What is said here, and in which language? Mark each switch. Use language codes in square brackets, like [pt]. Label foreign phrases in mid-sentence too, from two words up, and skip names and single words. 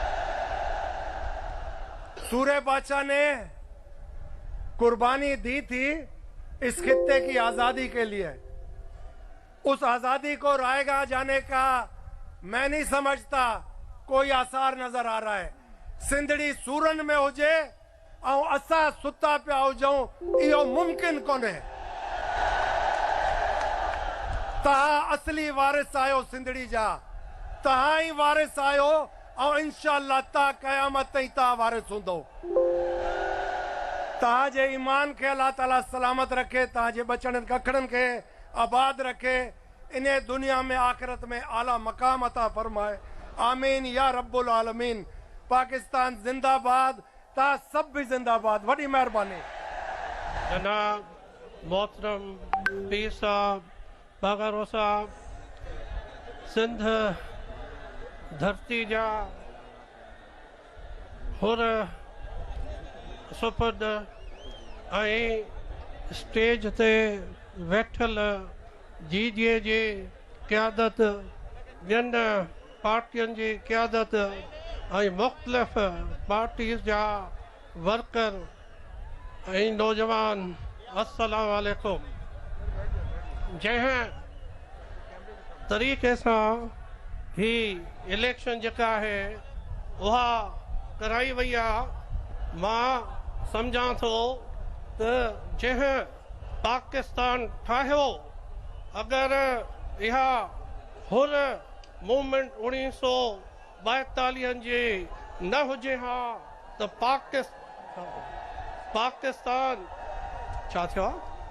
[ur] سورے بادشاہ نے قربانی دی تھی اس خطے کی آزادی کے لیے. اس آزادی کو رائیگاں جانے کا میں نہیں سمجھتا کوئی آثار نظر آ رہا ہے. [sd] सिंधड़ी सूरन में हुजे ऐं असां सुता पिया हुजूं इहो मुमकिन कोन्हे। तव्हां असली वारिस आहियो सिंधड़ी जा, तव्हां ई वारिस आहियो ऐं इंशाअल्लाह तव्हां क़यामत ताईं तव्हां वारिस हूंदो। तव्हांजे ईमान खे अल्लाह ताला सलामत रखे, तव्हांजे बचड़नि कखड़नि खे आबाद रखे, इन दुनिया में आखिरत में आला मकाम अता फरमाए। [ar] آمين يا رب العالمين. [sd] पाकिस्तान जिंदाबाद, तव्हां सब भी जिंदाबाद। वॾी महिरबानी। जनाब मोहतरम पीर साहब बागरो साहब, सिंध धरती जा हुर सुपद ऐं स्टेज ते वेठल जीजे जी क़यादत, ॿियनि पार्टियुनि जी क़यादत ऐं मुख़्तलिफ़ पार्टीज़ जा वर्कर ऐं नौजवान, अस्सलामु अलैकुम। जंहिं तरीक़े सां ही इलेक्शन जेका आहे उहा कराई वई आहे, मां सम्झां थो त जंहिं पाकिस्तान ठाहियो, अगरि इहा हुर मूवमेंट 1942 जी न हुजे हा त पाकिस्तान छा थियो आहे?